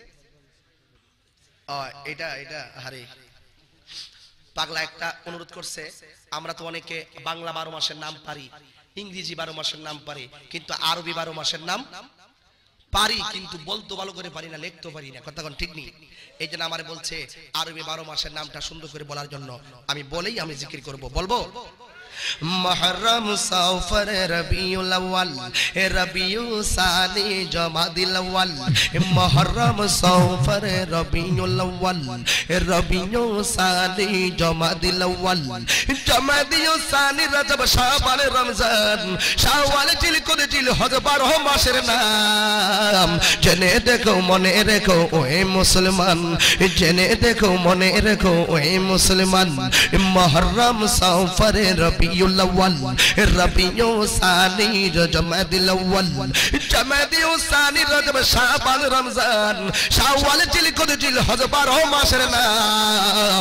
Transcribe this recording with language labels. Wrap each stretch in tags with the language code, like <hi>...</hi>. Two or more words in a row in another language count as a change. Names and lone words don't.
<bn>এটা এটা হারে পাগলা একটা অনুরোধ করছে, আমরা তো অনেকে বাংলা 12 মাসের নাম পারি, ইংরেজি 12 মাসের নাম পারি, কিন্তু আরবি 12 মাসের নাম পারি, কিন্তু বলতে ভালো করে পারি না, লিখতে পারি না। কথা কোন ঠিক নেই? এই জন্য আমারে বলছে আরবি 12 মাসের নামটা সুন্দর করে বলার জন্য। আমি বলেই আমি জিকির করব। বলবো محرم سفر ربیع الاول ربیع ثانی جمادی الاول محرم سفر ربیع الاول ربیع ثانی جمادی الاول جمادی ثانی رجب شعبان رمضان শাওয়াল জিলকদ জিলহজ 12 মাসের নাম। জেনে দেখো মনে রেখো ওহে মুসলমান, জেনে দেখো মনে রেখো ওহে মুসলমান। মুহররম সফর রবিউল আউয়াল রবিউল সানি জমাদিল আউয়াল জমাদিল সানি রজব শাবান রমজান শাওয়াল জিলকদ জিলহজ 12 মাসের নাম।</bn>